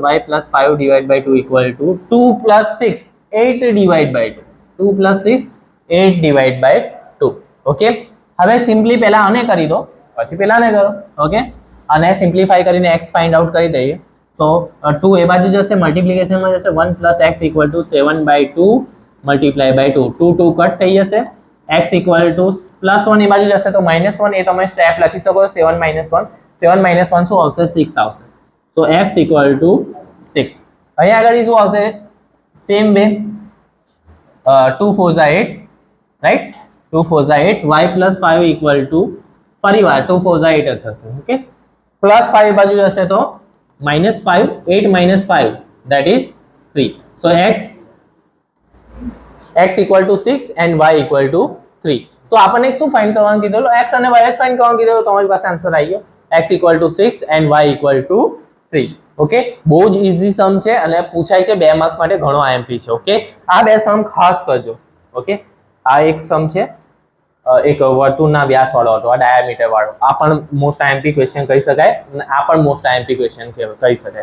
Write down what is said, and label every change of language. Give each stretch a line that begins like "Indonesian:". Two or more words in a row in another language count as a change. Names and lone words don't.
English: y + 5/2 equal to 2 + 6 8/2. 2 + 6 8/2.
Gujarati: ઓકે, હવે સિમ્પલી પહેલા આને કરી દો પછી પેલાને કરો. ઓકે, અને સિમ્પ્લિફાઈ કરીને x
English: find out
Gujarati: કરી દઈએ. સો 2 એ બાજુ જશે, મલ્ટીપ્લિકેશનમાં જશે. 1 + x
English: equal to
Gujarati: 7/2
English: multiply by
Gujarati: 2. 2 2 કટ થઈ જશે. x
English: equal to
Gujarati: +1 એ બાજુ જશે તો -1. એ તમે સ્ટેપ લખી શકો. 7 - 1 7 - 1 શું આવશે? 6 આવશે. તો x
English: equal to
Gujarati: 6. અહીંયા આગળ શું આવશે?
English: same way 2 4 8, right?
Gujarati: 2 4 8. y + 5 equal to ફરીવાર 2 4 8 જ થશે. ઓકે, +5 બાજુ જશે તો -5.
English: 8 - 5 that is 3. so x equal to 6 and y equal to 3.
Gujarati: તો આપણને શું ફાઇન્ડ કરવાનું કીધેલું? x અને y જ ફાઇન્ડ કરવાનું કીધેલું. તમારી પાસે આન્સર આવી ગયો.
English: x equal to 6 and y equal to 3.
Gujarati: ઓકે, બહુ જ
English: easy sum
Gujarati: છે અને પૂછાય છે 2 માર્ક્સ માટે. ઘણો આઈએમપી છે. ઓકે, આ 2 સમ ખાસ કરજો. ઓકે, આ એક સમ છે, એક વર્તુળના વ્યાસ વાળો હતો, આ ડાયામીટર વાળો. આ પણ
English: most IMP question
Gujarati: કહી શકાય અને આ પણ
English: most IMP question
Gujarati: કહી શકાય.